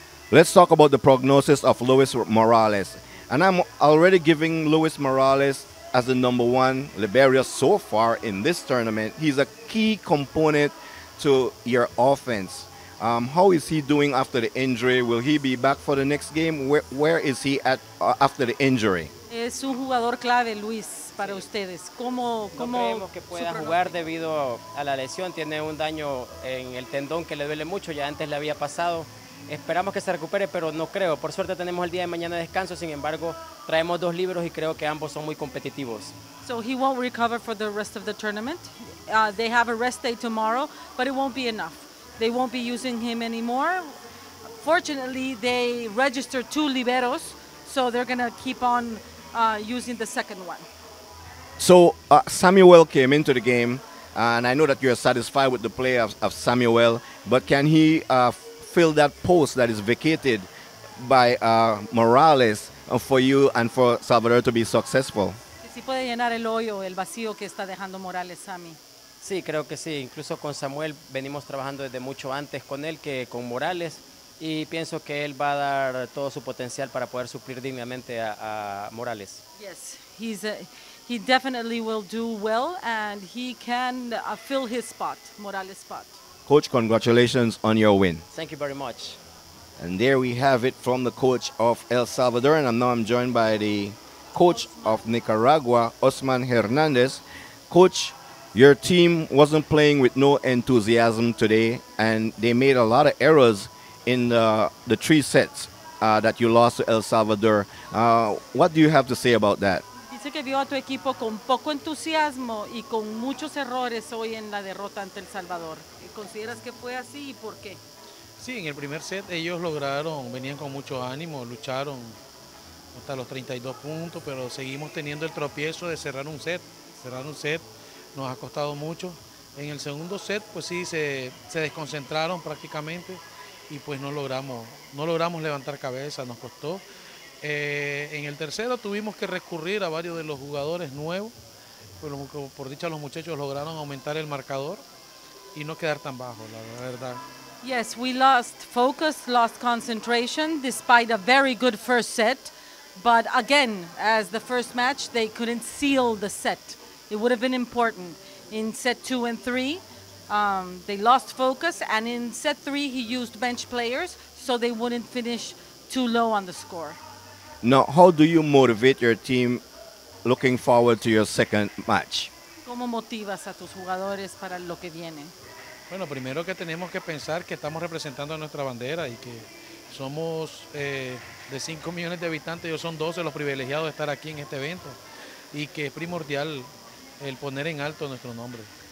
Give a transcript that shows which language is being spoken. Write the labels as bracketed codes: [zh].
[en] Let's talk about the prognosis of Luis Morales. And I'm already giving Luis Morales as the #1 Liberia so far in this tournament. He's a key component to your offense. How is he doing after the injury? Will he be back for the next game? Where is he at after the injury? [es] Es un jugador clave, Luis, para ustedes. No creemos que pueda jugar debido a la lesión. Tiene un daño en el tendón que le duele mucho. Ya antes le había pasado. Esperamos que se recupere, pero no creo. Por suerte tenemos el día de mañana de descanso, sin embargo, traemos 2 libros y creo que ambos son muy competitivos. [en] So he won't recover for the rest of the tournament. They have a rest day tomorrow, but it won't be enough. They won't be using him anymore. Fortunately, they registered 2 liberos, so they're going to keep on using the second one. So Samuel came into the game, and I know that you're satisfied with the play of Samuel, but can he fill that post that is vacated by Morales for you and for Salvador to be successful? [es] ¿Sí puede llenar el hoyo, el vacío que está dejando Morales, Sammy? Sí, creo que sí. Incluso con Samuel venimos trabajando desde mucho antes con él que con Morales, y pienso que él va a dar todo su potencial para poder suplir dignamente a Morales. [en] Yes, he definitely will do well, and he can fill his spot, Morales' spot. Coach, congratulations on your win. Thank you very much. And there we have it from the coach of El Salvador, and now I'm joined by the coach of Nicaragua, Osman Hernandez. Coach, your team wasn't playing with no enthusiasm today, and they made a lot of errors in the 3 sets that you lost to El Salvador. What do you have to say about that? [es] Dice que vio a tu equipo con poco entusiasmo y con muchos errores hoy en la derrota ante El Salvador. ¿Consideras que fue así y por qué? Sí, en el primer set ellos venían con mucho ánimo, lucharon hasta los 32 puntos, pero seguimos teniendo el tropiezo de cerrar un set. Cerrar un set nos ha costado mucho. En el segundo set, pues sí, se desconcentraron prácticamente y pues no logramos levantar cabeza, nos costó. En el tercero tuvimos que recurrir a varios de los jugadores nuevos, pero por dicha los muchachos lograron aumentar el marcador y no quedar tan bajo, la verdad. [en] Yes, we lost focus, lost concentration, despite a very good first set. But again, as the first match, they couldn't seal the set. It would have been important. In set 2 and 3, they lost focus, and in set 3, he used bench players so they wouldn't finish too low on the score. Now, how do you motivate your team looking forward to your second match? [es] ¿Cómo motivas a tus jugadores para lo que viene? Bueno, primero que tenemos que pensar que estamos representando a nuestra bandera y que somos de 5 millones de habitantes, ellos son 12 los privilegiados de estar aquí en este evento y que es primordial el poner en alto nuestro nombre.